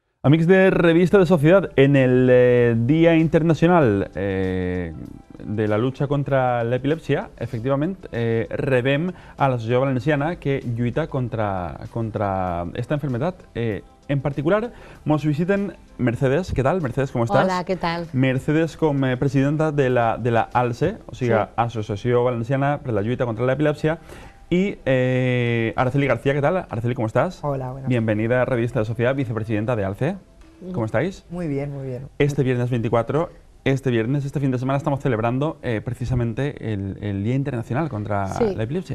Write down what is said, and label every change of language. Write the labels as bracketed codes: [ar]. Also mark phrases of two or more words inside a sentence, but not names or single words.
[ca] Amics de Revista de Sociedad, [es] en el Día Internacional de la lucha contra [ca] l'epilèpsia, efectivament, rebem a l'Associació Valenciana que lluita contra [es] esta enfermedad. [ca] En particular, nos visiten Mercedes. [es] ¿Qué tal, Mercedes? ¿Cómo estás? Hola, ¿qué tal? [ca] Mercedes com presidenta de la ALSE, o sigui, sí. Associació Valenciana per la lluita contra l'epilèpsia. [es] Y Araceli García, ¿qué tal? Araceli, ¿cómo estás? Hola, buenas. Bienvenida a Revista de Sociedad, vicepresidenta de ALCE. ¿Cómo estáis? Muy bien, muy bien. Este viernes 24, este fin de semana, estamos celebrando precisamente el Día Internacional contra la Epilepsia.